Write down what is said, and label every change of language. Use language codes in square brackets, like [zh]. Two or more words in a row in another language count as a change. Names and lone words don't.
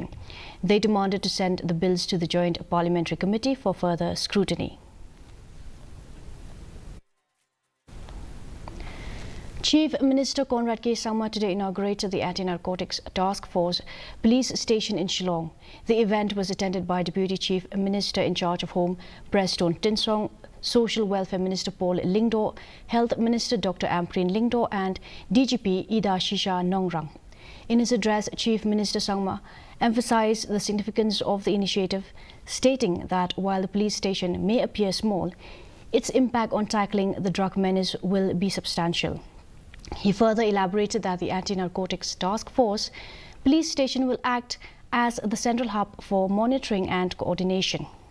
[en] They demanded to send the bills to the Joint Parliamentary Committee for further scrutiny. Chief Minister Conrad K. Sangma today inaugurated the Anti-Narcotics Task Force police station in Shillong. The event was attended by Deputy Chief Minister in charge of Home, Preston Tinsong, Social Welfare Minister Paul Lingdo, Health Minister Dr. Ampreen Lingdo and DGP Ida Shisha Nongrang. In his address, Chief Minister Sangma emphasized the significance of the initiative, stating that while the police station may appear small, its impact on tackling the drug menace will be substantial. He further elaborated that the Anti-Narcotics Task Force police station will act as the central hub for monitoring and coordination.